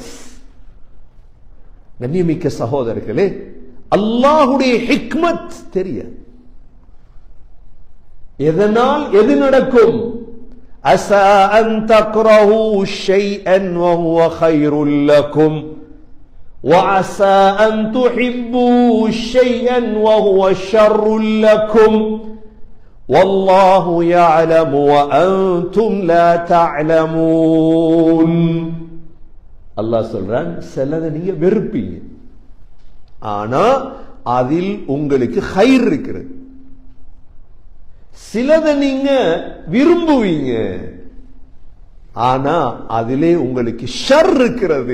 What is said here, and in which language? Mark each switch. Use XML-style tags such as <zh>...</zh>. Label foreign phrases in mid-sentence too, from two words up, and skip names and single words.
<ta>கண்ணியமிக்க சகோதரர்களே, அல்லாஹுடைய ஹிக்மத் தெரிய. எதனால் எது நடக்கும்?</ta> <ar>عسى أن تكرهوا شيئا وهو خير لكم وعسى أن تحبوا شيئا وهو شر لكم والله يعلم وأنتم لا تعلمون.</ar> <ta>அல்லாஹ் சொல்றான், சிலதை நீங்க வெறுப்பீங்க, ஆனா அதில் உங்களுக்கு கைர் இருக்கிறது. சிலதை நீங்க விரும்புவீங்க, ஆனா அதிலே உங்களுக்கு ஷர் இருக்கிறது.</ta>